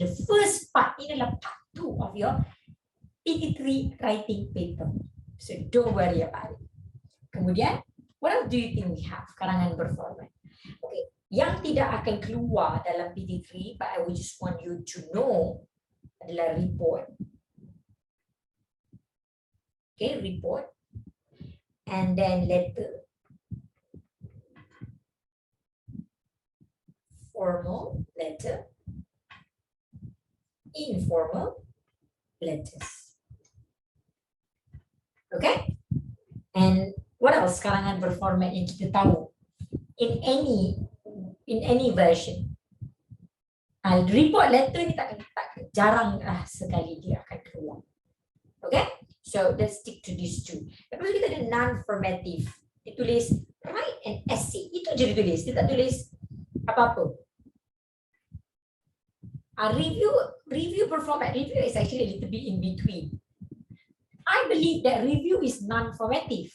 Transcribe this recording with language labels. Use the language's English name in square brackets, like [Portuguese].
[English] The first part [Malay] ini adalah [English] part 2 of your PT3 writing paper. So don't worry about it. [Malay] Kemudian, [English] what else do you think we have? [Malay] Karangan berformat. [English] Okay, [Malay] Yang tidak akan keluar dalam [English] PT3, but I would just want you to know [Malay] adalah [English] report. Okay, report. And then letter. Formal letter. Informal letters. [Malay] Okay? [English] And what else [Malay] karangan berformat yang kita tahu? [English] In any version. [Malay] Report letter ni tak jarang sekali dia akan keluar. [English] Okay? So let's stick to these two. [Malay] Lepas tu kita ada non-formative. Dia tulis [English] write an essay. [Malay] Itu je dia tulis. Dia tak tulis apa-apa. [English] Review performat. Review is actually a little bit in between. I believe that review is non-formative.